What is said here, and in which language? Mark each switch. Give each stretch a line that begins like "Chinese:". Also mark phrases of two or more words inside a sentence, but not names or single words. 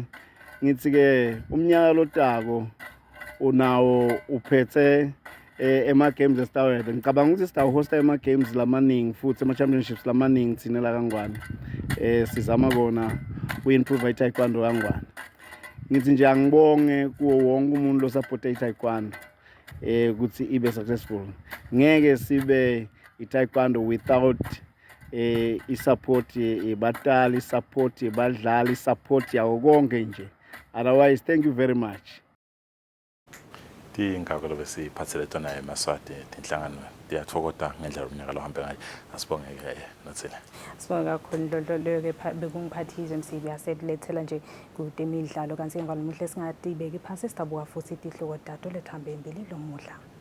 Swati: Ngithi-ke umnyaka lotako unawo uphethe ema-games esitawuyenza ngicabanga ukuthi sitawuhosta ema-games lamaningi futhi ama-championships lamaningi thina la Kangwane sizama kona ku-improve i-taekwondo Kangwane. Ngithi nje angibonge kuwo wonke umuntu losupporta i-taekwondo ukuthi ibe successful. Ngeke sibe i-taekwondo without i-support yebatali, i-support yebadlali, i-support yawo konke nje.
English: Otherwise, thank you very much.
Swati: Ingakho lobe siphathele tona eMaswati tinhlangano diyathokoza ngendlela umnyaka lo hambe ngayo asibonge ke Nathile. Sibonga kakhulu lo ke bekungiphathize Msibi asetulethela nje kude imidlalo kanti ngalomuhle singatibeki phansi sitabuka futhi tihloko dato lethambe embili lomuhla.